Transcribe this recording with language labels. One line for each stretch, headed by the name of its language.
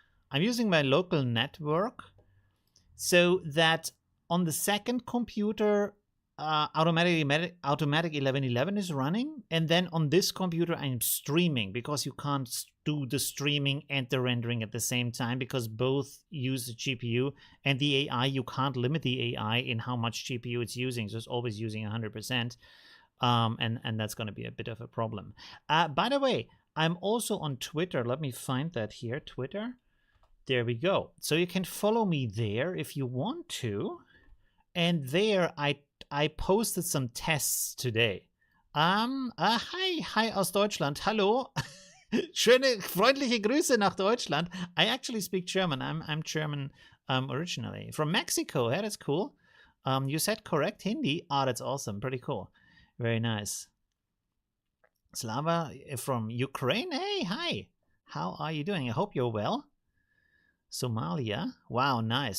English: I'm using my local network so that on the second computer, automatic 1111 is running, and then on this computer I'm streaming, because you can't do the streaming and the rendering at the same time because both use the GPU, and the AI, you can't limit the AI in how much GPU it's using, so it's always using 100%, and that's going to be a bit of a problem. By the way, I'm also on Twitter. Let me find that here. Twitter. There we go. So you can follow me there if you want to. And there I posted some tests today.
German: Hi aus Deutschland. Hallo. Schöne, freundliche Grüße nach Deutschland.
English: I actually speak German. I'm German originally. From Mexico. Yeah, that's cool. You said correct Hindi. Ah, that's awesome. Pretty cool. Very nice. Slava from Ukraine. Hey, hi. How are you doing? I hope you're well. Somalia. Wow, nice.